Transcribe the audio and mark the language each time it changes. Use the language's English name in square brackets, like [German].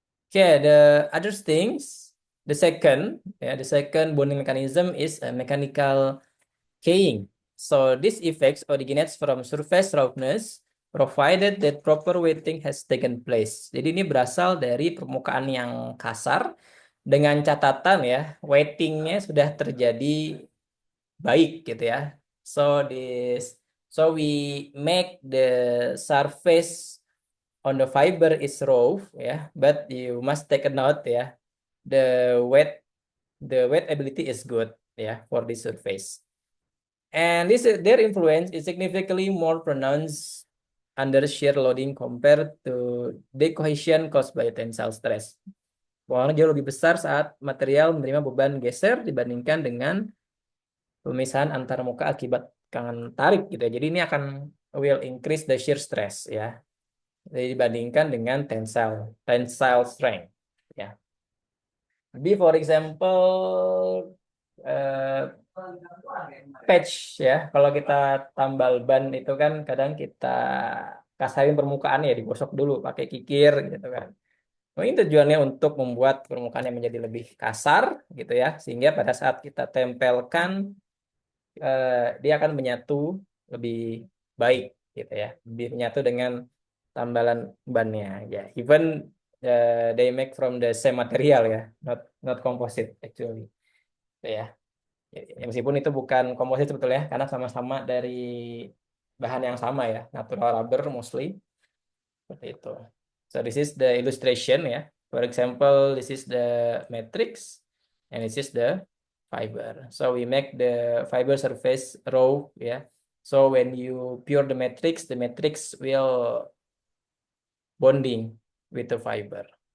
[English] Okay, the other things, the second bonding mechanism is a mechanical keying. So this effects originates from surface roughness provided that proper weighting has taken place. [Indonesian] Jadi ini berasal dari permukaan yang kasar dengan catatan ya weightingnya sudah terjadi baik gitu ya. [English] So this so we make the surface on the fiber is raw ya, but you must take a note ya. The weight the weight ability is good ya for this surface. And their influence is significantly more pronounced under shear loading compared to decohesion caused by tensile stress. [Indonesian] Pengaruhnya jauh lebih besar saat material menerima beban geser dibandingkan dengan pemisahan antar muka akibat kangen tarik gitu ya. Jadi ini akan [English] will increase the shear stress [Indonesian] ya. Jadi dibandingkan dengan tensile strength ya. Jadi [English] for example eh, patch ya. [Indonesian] Kalau kita tambal ban itu kan kadang kita kasarin permukaannya ya, digosok dulu pakai kikir gitu kan. Nah, ini tujuannya untuk membuat permukaannya menjadi lebih kasar gitu ya, sehingga pada saat kita tempelkan dia akan menyatu lebih baik gitu ya, lebih menyatu dengan tambalan bannya ya. [English] Even they make from the same material ya, not composite actually. [Indonesian] Gitu ya. Ya, meskipun itu bukan komposit sebetulnya karena sama-sama dari bahan yang sama ya, [English] natural rubber mostly [Indonesian] seperti itu. [English] So this is the illustration ya. For example, this is the matrix and this is the fiber. So we make the fiber surface raw ya. So when you pure the matrix will bonding with the fiber.